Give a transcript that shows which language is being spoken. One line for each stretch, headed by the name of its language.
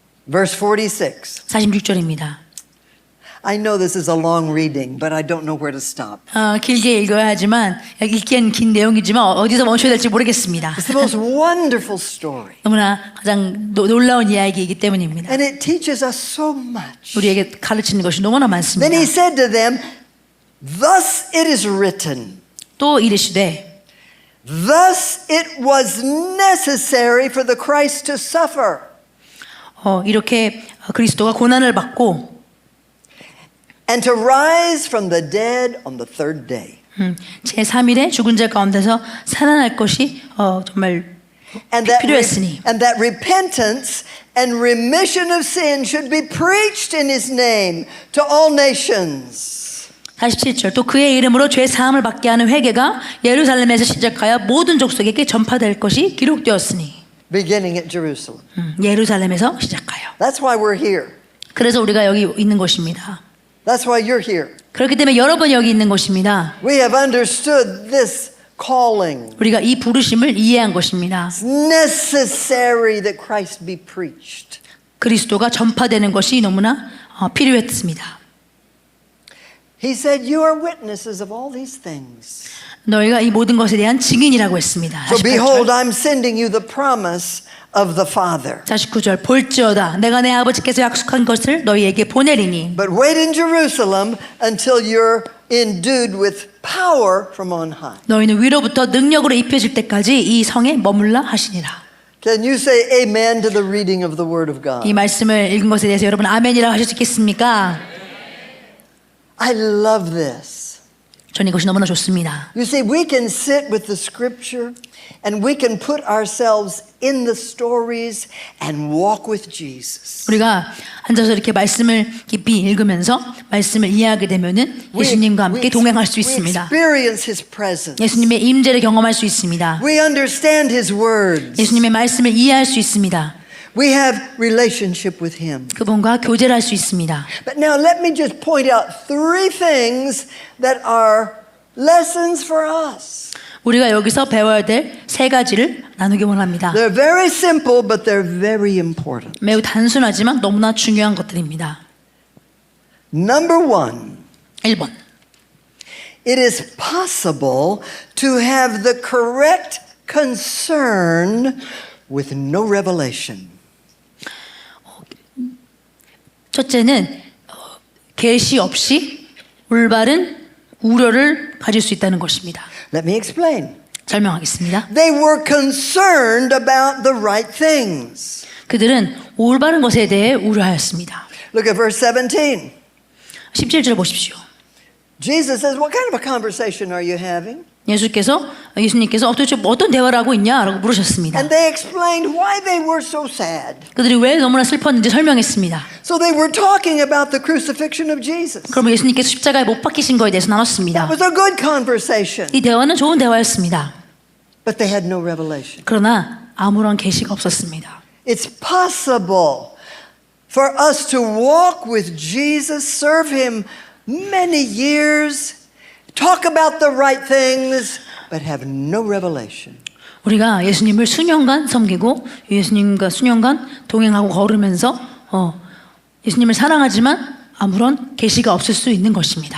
English: Verse 46.
Korean: 46절입니다.
English: I know this is a long reading, but I don't know where to stop.
Korean: 길게 읽어야 하지만 읽기엔 긴 내용이지만 어디서 멈춰야 될지 모르겠습니다.
English: It's the most wonderful story.
Korean: 너무나 가장 놀라운 이야기이기 때문입니다.
English: And it teaches us so much.
Korean: 우리에게 가르치는 것이 너무나 많습니다.
English: Then he said to them, Thus it is written,
Korean: 또 이르시되
English: thus it was necessary for the Christ to suffer
Korean: 이렇게 그리스도가 고난을 받고
English: and to rise from the dead on the third day.
Korean: 제3일에 죽은 자 가운데서 살아날 것이 정말 필요했으니
English: And that repentance and remission of sin should be preached in his name to all nations.
Korean: 47절 또 그의 이름으로 죄 사함을 받게 하는 회개가 예루살렘에서 시작하여 모든 족속에게 전파될 것이 기록되었으니
English: Beginning at Jerusalem.
Korean: 예루살렘에서 시작하여
English: That's why we're here.
Korean: 그래서 우리가 여기 있는 것입니다.
English: That's why you're here.
Korean: 그렇기 때문에 여러분이 여기 있는 것입니다.
English: We have understood this calling.
Korean: 우리가 이 부르심을 이해한 것입니다.
English: It's necessary that Christ be preached.
Korean: 그리스도가 전파되는 것이 너무나 필요했습니다.
English: He said, You are witnesses of all these things.
Korean: 너희가 이 모든 것에 대한 증인이라고 했습니다.
English: So
Korean: 48절.
English: behold, I'm sending you the promise of the Father.
Korean: 49절 볼지어다 내가 내 아버지께서 약속한 것을 너희에게 보내리니
English: But wait in Jerusalem until you're endued with power from on high.
Korean: 너희는 위로부터 능력으로 입혀질 때까지 이 성에 머물라 하시니라.
English: Can you say amen to the reading of the Word of God?
Korean: 이 말씀을 읽은 것에 대해서 여러분 아멘이라고 하실 수 있겠습니까?
English: I love this.
Korean: 저는 이것이 너무나 좋습니다.
English: You see, we can sit with the Scripture and we can put ourselves in the stories and walk with Jesus.
Korean: 우리가 앉아서 이렇게 말씀을 깊이 읽으면서 말씀을 이해하게 되면은 예수님과 함께 동행할 수
English: We
Korean: 있습니다.
English: experience His presence.
Korean: 예수님의 임재를 경험할 수 있습니다.
English: We understand His words.
Korean: 예수님의 말씀을 이해할 수 있습니다.
English: We have relationship with Him.
Korean: 그분과 교제를 할 수 있습니다.
English: But now let me just point out three things that are lessons for us.
Korean: 우리가 여기서 배워야 될 세 가지를 나누기 원합니다.
English: They're very simple, but they're very important.
Korean: 매우 단순하지만 너무나 중요한 것들입니다.
English: Number one,
Korean: 1번.
English: it is possible to have the correct concern with no revelation.
Korean: 첫째는 계시 없이 올바른 우려를 가질 수 있다는 것입니다.
English: Let me explain.
Korean: 설명하겠습니다.
English: They were concerned about the right things.
Korean: 그들은 올바른 것에 대해 우려하였습니다.
English: Look at verse 17.
Korean: 17절 보십시오.
English: Jesus says, What kind of a conversation are you having?
Korean: 예수님께서 도대체 어떤 대화를 하고 있냐라고 물으셨습니다.
English: And they explained why they were so sad.
Korean: 그들이 왜 너무나 슬펐는지 설명했습니다.
English: So they were talking about the crucifixion of Jesus.
Korean: 그러면 예수님께서 십자가에 못 박히신 거에 대해서 나눴습니다.
English: That was a good conversation.
Korean: 이 대화는 좋은 대화였습니다.
English: But they had no revelation.
Korean: 그러나 아무런 계시가 없었습니다.
English: It's possible for us to walk with Jesus, serve Him many years, talk about the right things, but have no revelation.
Korean: 우리가 예수님을 수년간 섬기고 예수님과 수년간 동행하고 걸으면서 예수님을 사랑하지만 아무런 계시가 없을 수 있는 것입니다.